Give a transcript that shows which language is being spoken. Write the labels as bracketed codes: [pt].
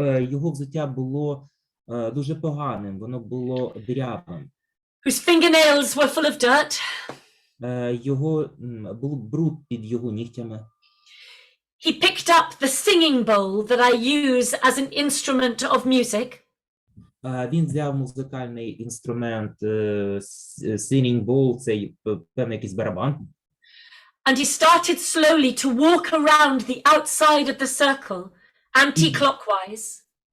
[uk] Його взуття було дуже поганим, воно було дирявим. [en] Whose fingernails were full of dirt. [uk] Був бруд під його нігтями. [en] He picked up the singing bowl that I use as an instrument of music. [uk] Він взяв музикальний інструмент, singing bowl, цей певний якийсь барабан. [en] And he started slowly to walk around the outside of the circle, anti-clockwise.